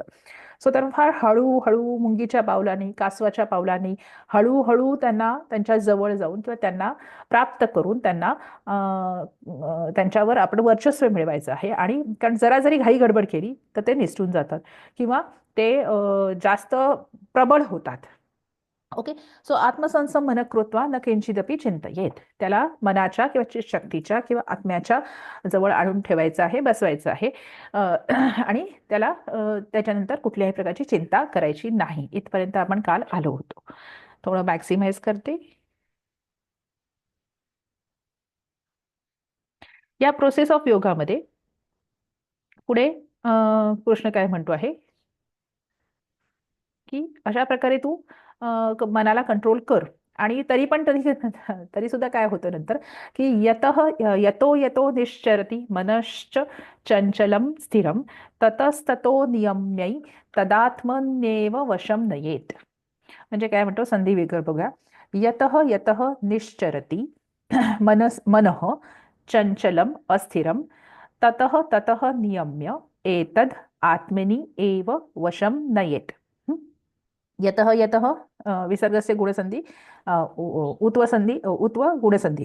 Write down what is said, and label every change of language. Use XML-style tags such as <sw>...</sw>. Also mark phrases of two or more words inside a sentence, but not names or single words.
<mr>सो तर फार हळूहळू मुंगीच्या पावलांनी कासवाच्या पावलांनी हळूहळू त्यांना त्यांच्या जवळ जाऊन किंवा त्यांना प्राप्त करून त्यांना त्यांच्यावर आपण वर्चस्व मिळवायचं आहे. आणि कारण जरा जरी घाई गडबड केली तर ते निसटून जातात किंवा ते जास्त प्रबळ होतात.</mr> <en>Okay. So</en> <sa>आत्मसंसम मन कृत्वा न किंचिदपि चिंतयेत,</sa> <mr>त्याला मनाच्या किंवा शक्तीच्या किंवा आत्म्याच्या जवळ आणून ठेवायचं आहे, बसवायचं आहे. आणि त्याला त्याच्यानंतर कुठल्याही प्रकारची चिंता करायची नाही. इथपर्यंत आपण काल आलो होतो. थोडं मॅक्सिमाइज करते. या</mr> <en>process of</en> <mr>योगामध्ये पुढे कृष्ण काय म्हणतो आहे, की अशा प्रकारे तू मनाला कंट्रोल कर. आणि तरी पण तरी तरी सुद्धा काय होतं नंतर, की</mr> <sa>यतो यतो निश्चरती मनश्च चंचलम स्थिरम ततस्ततो नियम्यै तदात्मन्येव वशम नयेत.</sa> <mr>म्हणजे काय म्हणतो, संधी वेगळं बघा.</mr> <sa>यतः यतः निश्चरती मनः चंचलम अस्थिरम ततः ततः नियम्य एतद आत्मनि एव वशम नयेत. यतः यतः विसर्गस्य गुणसंधी, उत्वसंधी उत्व गुणसंधी.</sa>